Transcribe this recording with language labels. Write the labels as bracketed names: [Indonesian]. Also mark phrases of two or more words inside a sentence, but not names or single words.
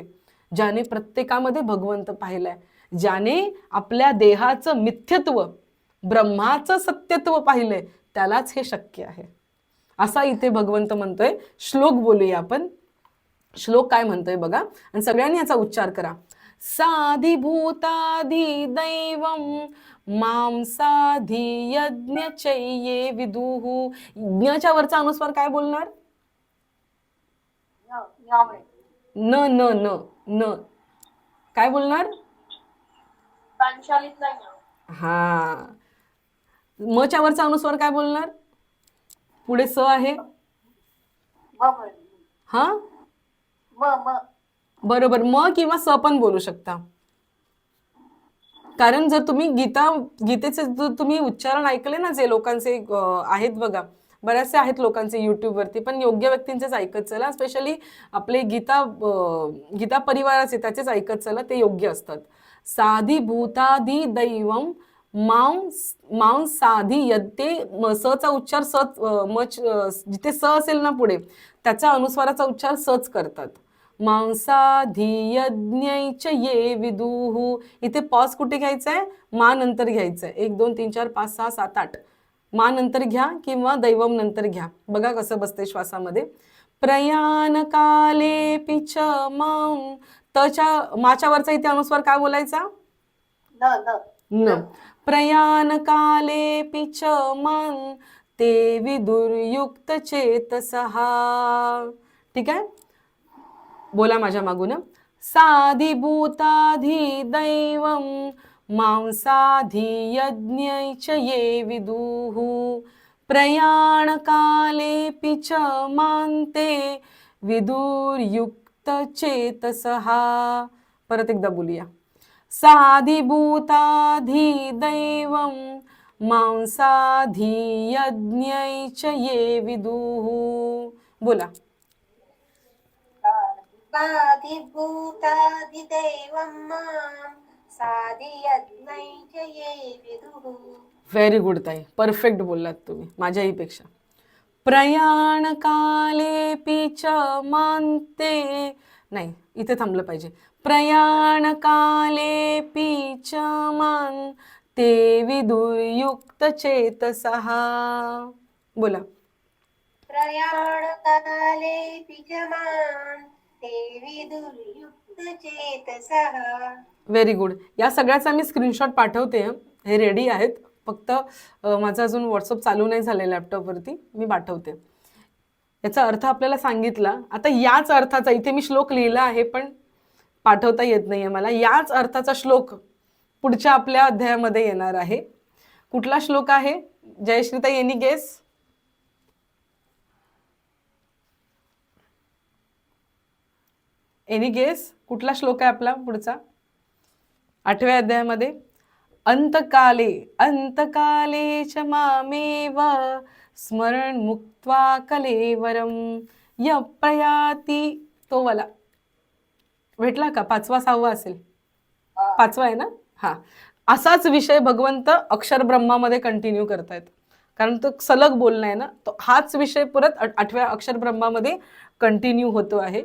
[Marathi] ज्याने प्रत्येकामध्ये भगवंत पाहिलाय, ज्याने आपल्या देहाचं मिथ्यत्व, ब्रह्माचं सत्यत्व पाहिलंय, त्यालाच हे शक्य आहे. असा इथे भगवंत म्हणतोय. श्लोक बोलूया आपण. श्लोक काय म्हणतोय बघा, आणि सगळ्यांनी याचा उच्चार करा. [Sanskrit] साधिभूताधि दैवम मां साधी यज्ञ चैये विदुहु. [Marathi] यज्ञाच्या वरचा अनुस्वार काय बोलणार? न न न न काय बोलणार? हा. मच्या वरचा अनुस्वार काय बोलणार? पुढे स आहे, हा बरोबर, म किंवा स पण बोलू शकता. कारण जर तुम्ही गीतेचे तुम्ही उच्चारण ऐकले ना, जे लोकांचे आहेत बघा, बऱ्याचसे आहेत लोकांचे युट्यूबवरती, पण योग्य व्यक्तींचेच ऐकत चला. स्पेशली आपले गीता परिवाराचे, त्याचेच ऐकत चला, ते योग्य असतात. [Sanskrit] साधी भूताधी दैवम मां साधी यत्ते. [Marathi] सचा उच्चार जिथे स असेल ना पुढे, त्याच्या अनुस्वाराचा उच्चार सच करतात. [Sanskrit] मांसाधियज्ञैच ये विदुहु. [Marathi] इथे पॉज कुठे घ्यायचा आहे? मा नंतर घ्यायचं आहे. 1 2 3 4 5 6 7 8 मा नंतर घ्या किंवा दैवम नंतर घ्या. बघा कसं बसते श्वासामध्ये. [Sanskrit] प्रयाण काले पिच मां. [Marathi] माच्या वरचा इथे अनुस्वार काय बोलायचा? न. [Sanskrit] प्रयाण काले पिच मां ते विदुर्युक्त चेतसहा. [Marathi] ठीक आहे, बोला माझ्या मागून. [Sanskrit] साधिभूताधि दैवम मां साधी यज्ञैच ये विदुहु प्रयाण काले पिच मांते विदुर्युक्त चेतसहा. [Marathi] परत एकदा बोलूया. [Sanskrit] साधिभूताधि दैवम मां साधी यज्ञैच ये विदुहु. [Marathi] बोला. [Sanskrit] साधिभूताधिदैवं मां साधियज्ञैच ये विदुः. [English] very good [Marathi] ताई, परफेक्ट बोललात तुम्ही, माझ्याही पेक्षा. [Sanskrit] प्रयाण काले पिच मांते, [Marathi] नाही इथे थांबलं पाहिजे. [Sanskrit] प्रयाण काले पिच मां ते विदुर्युक्त चेतसहा. [Marathi] बोला. [Sanskrit] प्रयाण काले पिचमान् ते विदुर्युक्त चेतसः. [English] very good. [Marathi] या सगळ्याचा मी स्क्रीनशॉट पाठवते. हे रेडी आहेत, फक्त माझं अजून व्हॉट्सअप चालू नाही झालं लॅपटॉपवरती, मी पाठवते. याचा अर्थ आपल्याला सांगितला. आता याच अर्थाचा इथे मी श्लोक लिहिला आहे, पण पाठवता येत नाहीये मला. याच अर्थाचा श्लोक पुढच्या आपल्या अध्यायामध्ये येणार आहे. कुठला श्लोक आहे जयश्रीताई, [English] any guess? any guess [Marathi] कुठला श्लोक आहे आपला पुढचा 8व्या अध्यायामध्ये? [Sanskrit] अंतकाले च मामेव स्मरण मुक्त्वा कलेवरम य प्रयाती, [Marathi] तो वाला भेटला का? 5वा 6वा असेल, 5वा आहे ना? हा, असाच विषय भगवंत अक्षर ब्रह्मामध्ये कंटिन्यू करतायत, कारण तो सलग बोलणं आहे ना, तो हाच विषय परत 8व्या अक्षर ब्रह्मामध्ये कंटिन्यू होतो आहे.